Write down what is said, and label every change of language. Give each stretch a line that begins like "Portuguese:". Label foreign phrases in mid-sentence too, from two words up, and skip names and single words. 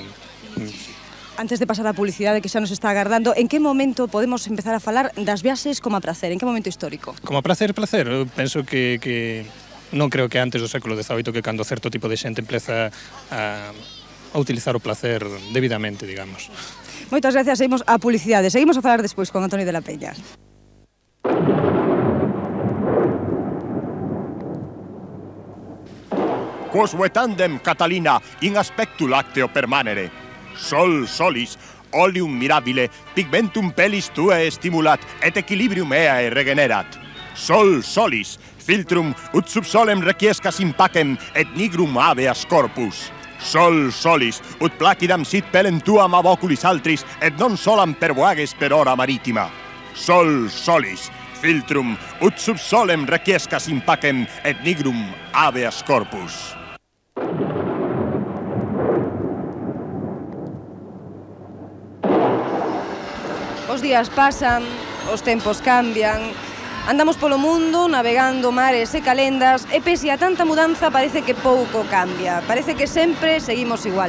Galician: Antes de pasar a publicidade que xa nos está agardando, en que momento podemos empezar a falar das viaxes como a prazer? En que momento histórico? Como a prazer? Eu penso que non creo que antes do século XVIII, que cando certo tipo de xente empleza a utilizar o placer debidamente, digamos. Moitas gracias, seguimos a publicidade. Seguimos a falar despois con Antonio de la Peña.
Latin: Quosque tandem, Catalina, in aspectu lacteo permanere. Sol solis, oleum mirabile, pigmentum pellis tuae stimulat, et equilibrium eae regenerat. Sol solis, filtrum ut sub solem requiescas impacem et nigrum habeas corpus. Sol solis, ut placidam sit pelem tuam ab oculis altris, et non solam pervoages per hora maritima. Sol solis, filtrum ut sub solem requiescas impacem et nigrum habeas corpus.
Galician: Os días pasan, os tempos cambian, andamos polo mundo navegando mares e calendas e pese a tanta mudanza parece que pouco cambia, parece que sempre seguimos igual.